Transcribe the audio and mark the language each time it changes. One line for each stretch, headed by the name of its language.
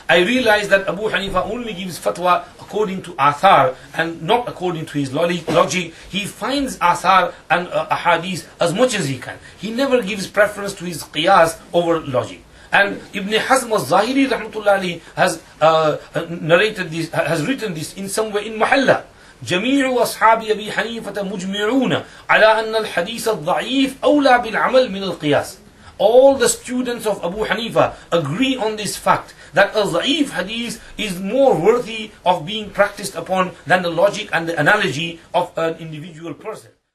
English: I realized that Abu Hanifa only gives fatwa according to athar and not according to his logic. He finds athar and ahadith as much as he can. He never gives preference to his qiyas over logic. And Ibn Hazm al-Zahiri rahmatullah alayhi has narrated this, has written this in somewhere in Mahalla.
Arabic: جميع أصحاب أبي حنيفة مجمعون على أن الحديث الضعيف أولى بالعمل من القياس.
English: All the students of Abu Hanifa agree on this fact, that a ضعيف hadith is more worthy of being practiced upon than the logic and the analogy of an individual person.